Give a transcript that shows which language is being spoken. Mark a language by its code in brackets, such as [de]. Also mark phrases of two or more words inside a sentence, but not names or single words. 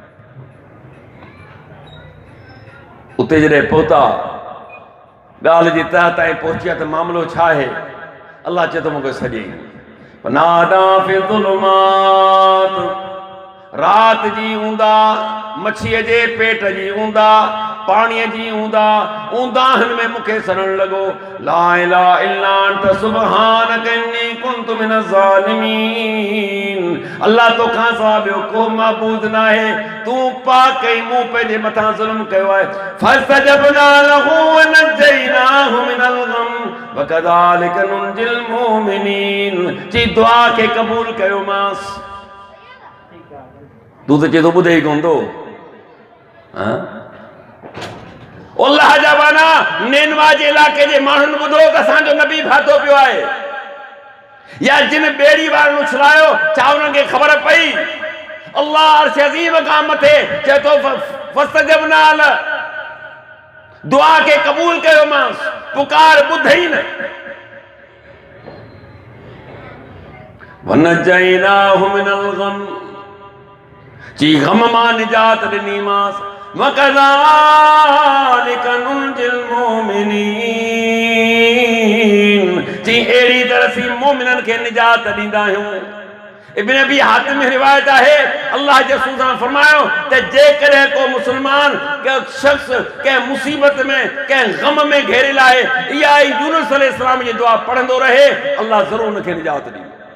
[sd] उते जॾहिं पहुता ॻाल्हि जी तह ताईं पहुचिया त मामिलो छा आहे? अल्लाह चए थो मूंखे सॼे [ar] نادى في الظلمات, [sd] रात जी ऊंदा, मच्छीअ जे पेट जी ऊंदा, पाणीअ जी ऊंदा, ऊंदाहनि में मूंखे सड़न लॻो। [ar] لا إله إلا أنت سبحانك إني كنت من الظالمين. [sd] अल्लाह तोखां सवाइ ॿियो को माबूद न आहे, तूं पाक कई, मूं पंहिंजे मथां ज़ुल्म कयो आहे। [ar] فاستجبنا له ونجيناه من الغم وكذلك ننجي المؤمنين. [sd] चई दुआ खे क़बूल कयोमांसि। तूं त चए थो ॿुधे ई कोन थो। अल्लाह जा बाना नेनवा जे इलाइक़े जे माण्हुनि ॿुधो त असांजो नबी फाथो पियो आहे। या जिन ॿेड़ी वारनि उछलायो, छा उन्हनि खे ख़बर पई? अल्लाह अर्श अज़ीम खां मथे चए थो [ar] فاستجبنا له, [sd] दुआ खे क़बूल कयोमांसि, पुकार ॿुधई न। [ar] ونجيناه من الغم, [sd] चई गम मां निजात ॾिनीमांसि। [ar] وكذلك ننجي المؤمنين, [sd] चई अहिड़ी तरह सी मोमिननि खे निजात ॾींदा आहियूं। इब्न अबी हातिम में रिवायत आहे, अल्लाह जे रसूल सां फरमायो त जेकॾहिं को मुस्लमान के शख्स कंहिं मुसीबत में कंहिं गम में घेरियल आहे, इहा यूनुस अलैहिस्सलाम जी दुआ पढ़ंदो रहे, अल्लाह ज़रूर उनखे निजात ॾींदो।